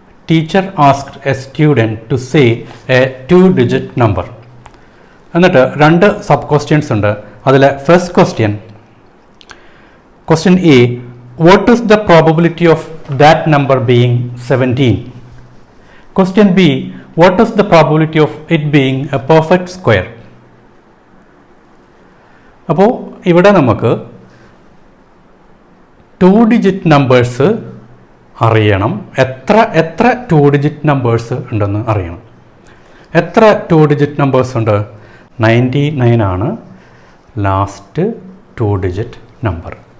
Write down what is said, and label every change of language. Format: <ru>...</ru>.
<en>Teacher asked a student to say a 2-digit number.</en> <ml>എന്നിട്ട് 2 sub questions ഉണ്ട്. അതിലെ</ml> <en>First question A, what is the probability of that number being 17? Question B, what is the probability of it being a perfect square?</en> <ml>അപ്പോൾ ഇവിടെ നമുക്ക് 2-digit numbers അറിയണം. എത്ര 2-digit numbers ഉണ്ടെന്ന് അറിയണം. എത്ര 2-digit നമ്പേഴ്സ് ഉണ്ട്? 99 ആണ് ലാസ്റ്റ് 2-digit നമ്പർ.</ml>